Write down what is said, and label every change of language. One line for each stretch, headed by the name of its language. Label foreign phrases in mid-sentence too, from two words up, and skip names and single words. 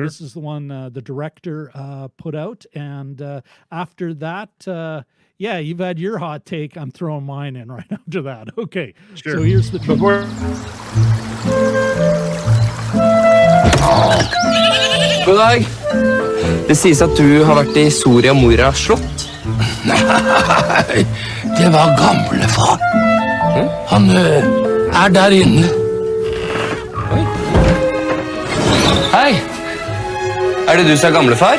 English: This is the one the director put out. And after that, you've had your hot take. I'm throwing mine in right after that. Okay, sure. So here's the trailer.
Norwegian: God dag. Det sies at du har vært i Soria Moria slott. Nei, det var gamlefar. Han der inne. Oi. Hei. Det du som gamlefar?